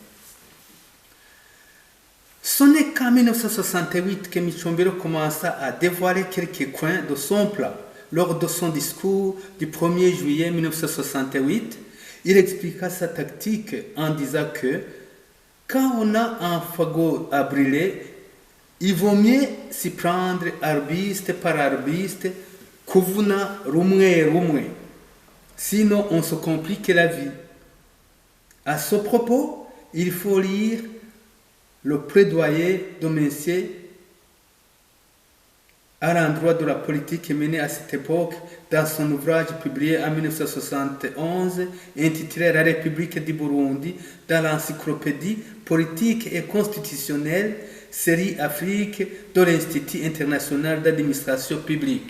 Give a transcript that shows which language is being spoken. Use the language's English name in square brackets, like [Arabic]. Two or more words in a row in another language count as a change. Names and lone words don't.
[French] Ce n'est qu'en 1968 que Micombero commença à dévoiler quelques coins de son plan. Lors de son discours du 1er juillet 1968, il expliqua sa tactique en disant que quand on a un fagot à brûler, il vaut mieux s'y prendre arbuste par arbuste, [Rundi] kuvuna rumwe rumwe. [French] Sinon, on se complique la vie. À ce propos, il faut lire le plaidoyer de Messier à l'endroit de la politique menée à cette époque dans son ouvrage publié en 1971 intitulé La République du Burundi dans l'encyclopédie politique et constitutionnelle série Afrique de l'Institut international d'administration publique.